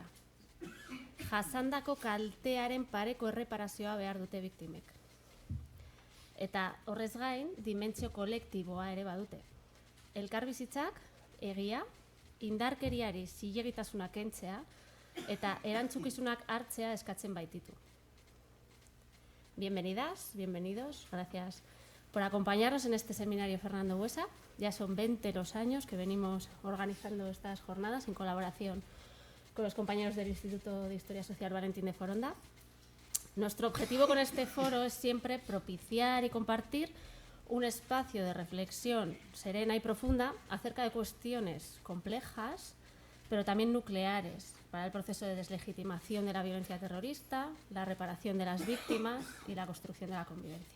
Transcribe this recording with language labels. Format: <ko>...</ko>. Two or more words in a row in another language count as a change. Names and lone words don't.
<eu>Jasandako kaltearen pareko erreparazioa behar dute biktimek. Eta horrez gain, dimentsio kolektiboa ere badute. Elkarbizitzak, egia, indarkeriari zilegitasuna kentzea eta erantzukizunak hartzea eskatzen baititu.</eu> <es>Bienvenidas, bienvenidos, gracias por acompañarnos en este seminario Fernando Buesa. Ya son 20 los años que venimos organizando estas jornadas en colaboración con los compañeros del Instituto de Historia Social Valentín de Foronda. Nuestro objetivo con este foro es siempre propiciar y compartir un espacio de reflexión serena y profunda acerca de cuestiones complejas, pero también nucleares para el proceso de deslegitimación de la violencia terrorista, la reparación de las víctimas y la construcción de la convivencia.</es>